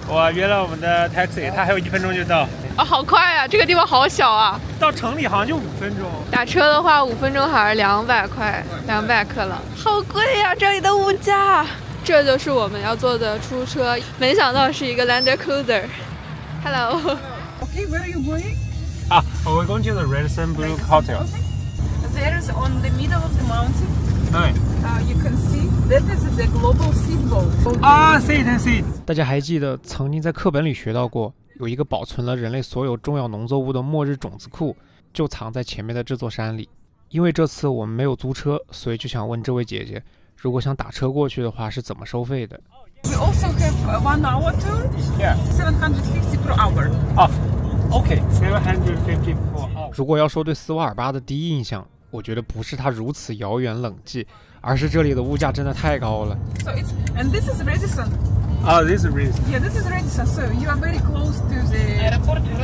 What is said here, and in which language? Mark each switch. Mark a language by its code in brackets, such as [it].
[zh] 我约了我们的 taxi， 他还有1分钟就到。啊，好快啊！这个地方好小啊！到城里好像就5分钟。打车的话，5分钟还是200块，200克朗，好贵呀！这里的物价。这就是我们要坐的出租车，没想到是一个 Land Cruiser。Hello. [en] Okay, where are you going? We're going to the Radisson Blu Hotel. There is on the middle of the mountain. [zh] 对。 [en] You can see that is the global symbol. See it. [zh] 大家还记得曾经在课本里学到过，有一个保存了人类所有重要农作物的末日种子库，就藏在前面的这座山里。因为这次我们没有租车，所以就想问这位姐姐，如果想打车过去的话是怎么收费的？ [en] We also have a 1-hour tour. Yeah. 750 per hour. OK, 750 per hour. [zh] 如果要说对斯瓦尔巴的第一印象，我觉得不是它如此遥远冷寂，而是这里的物价真的太高了。 [en] So it's and this is Radisson. This is Radisson. Yeah, this is Radisson. So you are very close to the airport.